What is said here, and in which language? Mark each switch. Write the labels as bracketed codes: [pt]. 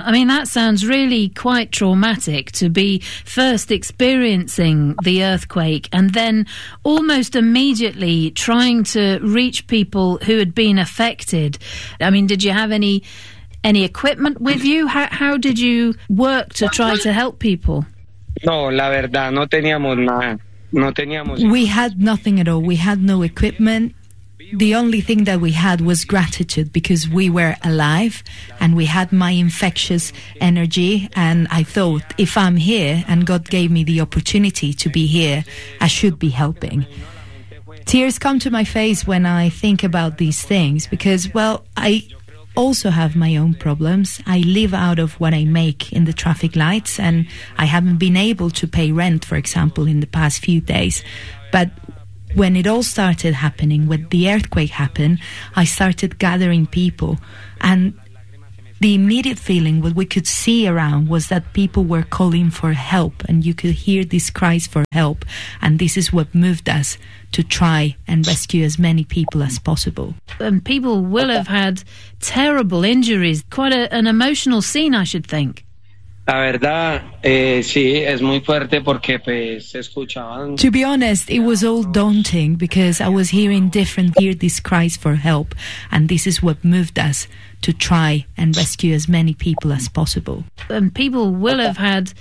[en] I mean, that sounds really quite traumatic to be first experiencing the earthquake and then almost immediately trying to reach people who had been affected. I mean, did you have any equipment with you? How did you work to try to help people? [es] No, la verdad, no teníamos nada. [en] We had nothing at all. We had no equipment. The only thing that we had was gratitude because we were alive and we had my infectious energy. And I thought, if I'm here and God gave me the opportunity to be here, I should be helping. Tears come to my face when I think about these things because, well, I also have my own problems. I live out of what I make in the traffic lights, and I haven't been able to pay rent, for example, in the past few days. But when it all started happening, when the earthquake happened, I started gathering people, and the immediate feeling what we could see around was that people were calling for help, and you could hear these cries for help, and this is what moved us to try and rescue as many people as possible. And people will have had terrible injuries. Quite an emotional scene, I should think. [es] La verdad, sí, es muy fuerte porque pues escuchaban. [en] To be honest, it was all daunting because I was hearing different, hear these cries for help, and this is what moved us to try and rescue as many people as possible. And people will have had